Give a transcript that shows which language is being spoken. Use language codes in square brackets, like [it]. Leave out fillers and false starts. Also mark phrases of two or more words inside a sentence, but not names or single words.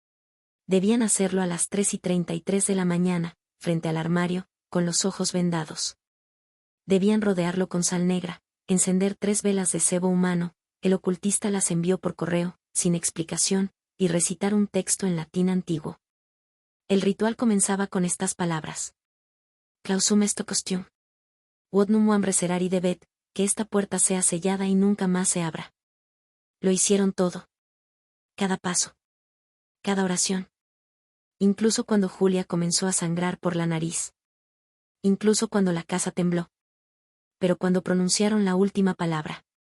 [es] Debían hacerlo a las 3:33 de la mañana, frente al armario, con los ojos vendados. Debían rodearlo con sal negra, encender 3 velas de sebo humano, el ocultista las envió por correo, sin explicación, y recitar un texto en latín antiguo. El ritual comenzaba con estas palabras. [la] Clausum est costume. Quod nunquam reserari debet, [es] que esta puerta sea sellada y nunca más se abra. Lo hicieron todo. Cada paso. Cada oración. Incluso cuando Julia comenzó a sangrar por la nariz. Incluso cuando la casa tembló. Pero cuando pronunciaron la última palabra.